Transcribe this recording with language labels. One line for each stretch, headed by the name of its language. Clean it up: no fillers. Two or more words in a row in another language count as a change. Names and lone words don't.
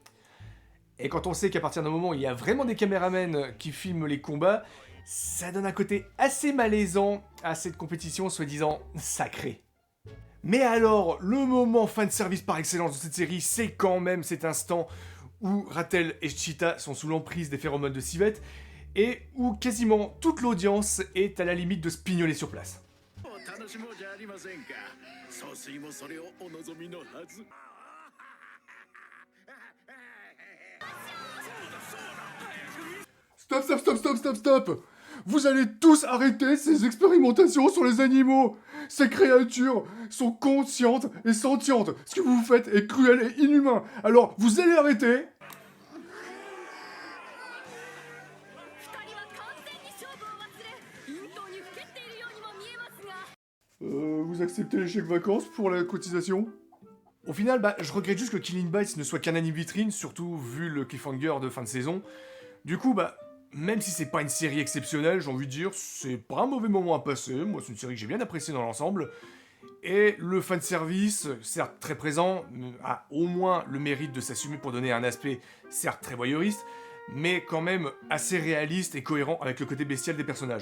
French: Et quand on sait qu'à partir d'un moment où il y a vraiment des caméramans qui filment les combats, ça donne un côté assez malaisant à cette compétition soi-disant sacrée. Mais alors, le moment fan service par excellence de cette série, c'est quand même cet instant où Rattel et Cheetah sont sous l'emprise des phéromones de civette, et où quasiment toute l'audience est à la limite de se pignoler sur place.
Japanese: お楽しもうじゃありませんか。総帥もそれをお望みのはず。
French: Stop, stop, stop, stop, stop, stop! Vous allez tous arrêter ces expérimentations sur les animaux! Ces créatures sont conscientes et sentientes. Ce que vous faites est cruel et inhumain. Alors, vous allez arrêter!
Japanese: 二人は完全に勝負を忘れ陰頭にふけっているようにも見えますが
French: Vous acceptez les chèques vacances pour la cotisation? Au final, je regrette juste que Killing Bites ne soit qu'un anime vitrine, surtout vu le cliffhanger de fin de saison. Du coup, même si c'est pas une série exceptionnelle, j'ai envie de dire, c'est pas un mauvais moment à passer. Moi, c'est une série que j'ai bien appréciée dans l'ensemble. Et le fanservice, certes très présent, a au moins le mérite de s'assumer pour donner un aspect, certes très voyeuriste, mais quand même assez réaliste et cohérent avec le côté bestial des personnages.